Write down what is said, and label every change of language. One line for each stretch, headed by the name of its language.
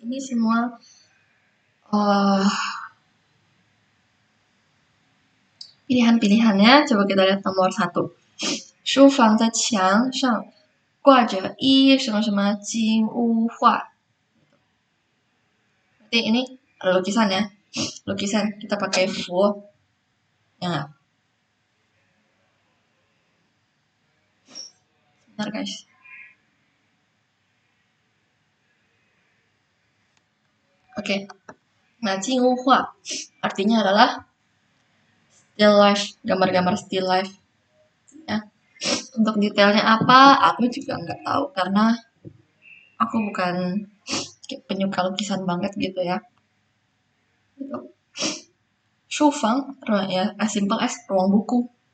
Indonesian: Ini semua pilihan-pilihannya. Coba kita lihat nomor 1.
Chinese: 书房的墙上挂着一什么什么金乌画.
Indonesian: Berarti ini lukisan ya. Lukisan kita pakai fu. Ya. Bentar guys. Oke. Nah, Jingwu Hua artinya adalah still life, gambar-gambar still life. Ya. Untuk detailnya apa, aku juga nggak tahu karena aku bukan penyuka lukisan banget gitu ya. Gitu. Shufang, ya,
English: as simple as
Indonesian: ruang buku.